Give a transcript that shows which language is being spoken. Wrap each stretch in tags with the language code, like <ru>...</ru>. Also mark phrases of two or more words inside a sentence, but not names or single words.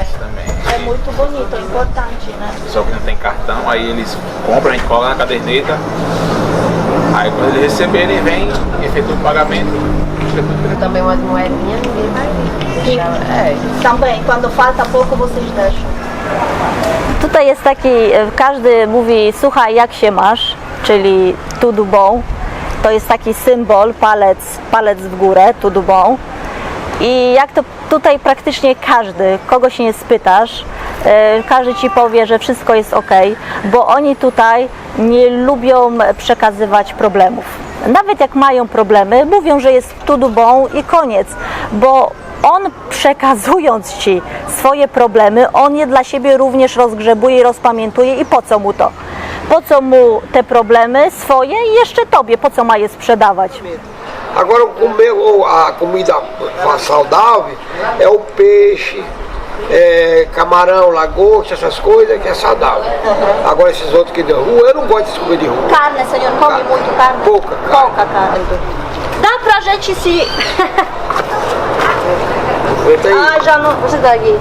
<pt>É muito bonito, é importante, né? O pessoal que não tem cartão, aí eles compram, a gente coloca na caderneta, aí quando ele receber, ele vem e efetua o pagamento. Também umas moedinhas, ninguém vai vir. Também, quando falta pouco, vocês deixam.</pt> <pl>Tutaj jest taki, każdy mówi słuchaj, jak się masz, czyli</pl> <pt>tudo bom.</pt> <pl>To jest taki symbol, palec w górę,</pl> <pt>tudo bom.</pt> <pl>I jak to tutaj praktycznie każdy, kogo się nie spytasz, każdy ci powie, że wszystko jest ok, bo oni tutaj nie lubią przekazywać problemów. Nawet jak mają problemy, mówią, że jest</pl> <pt>tudo bom</pt> <pl>i koniec, bo on przekazując ci swoje problemy, on je dla siebie również rozgrzebuje i rozpamiętuje i po co mu to? Po co mu te problemy swoje i jeszcze tobie, po co ma je sprzedawać?</pl> <pt>Agora a comida saudável é o peixe, camarão, lagosta, essas coisas que é saudável. Agora esses outros que de rua, eu não gosto de comer de rua. Carne, senhor, come muito carne? Pouca carne. Pouca carne. Dá pra gente se... já não... Você tá aqui.</pt>